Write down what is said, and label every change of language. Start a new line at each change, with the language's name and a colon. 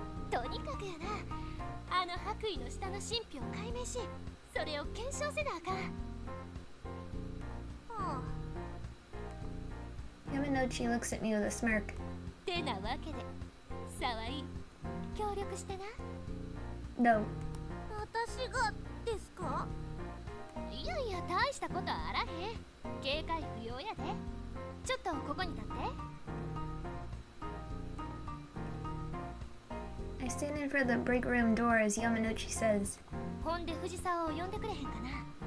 Japanese: とにかくやな、あの白衣の下の神秘を解明しそれを検証せなあかん。は
English: Yamanochi looks at me with a smirk.
Japanese: てなわけで沢井協力してな。
English: No.
Japanese: 私がですか？いやいや大したことあらへん。警戒不要やで。ちょっとここに立って。
English: I stand in front of the break room door as Yamanochi says,
Japanese: ほんで藤沢を呼んでくれへんかな。